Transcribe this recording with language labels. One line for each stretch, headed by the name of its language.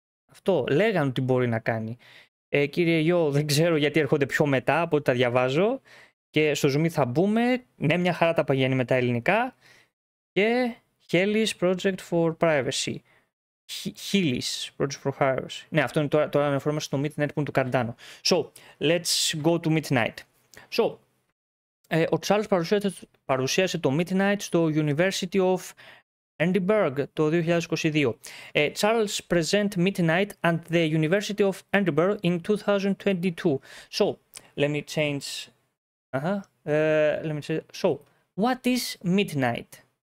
Greek: Αυτό λέγανε ότι μπορεί να κάνει. Κύριε Ιώ, δεν ξέρω γιατί έρχονται πιο μετά από ό,τι τα διαβάζω. Και στο Zoom θα μπούμε. Ναι, μια χαρά τα παγαίνει με τα ελληνικά.
English: Και Helis Project for Privacy. Helis Project for Privacy.
Greek: Ναι, αυτό είναι τώρα αναφερόμαστε στο Midnight που είναι του Cardano.
English: So, let's go to Midnight.
Greek: So, ο Charles παρουσίασε το Midnight στο University of Edinburgh το 2022.
English: Charles present Midnight at the University of Edinburgh in 2022. So, let me change. So, what is Midnight?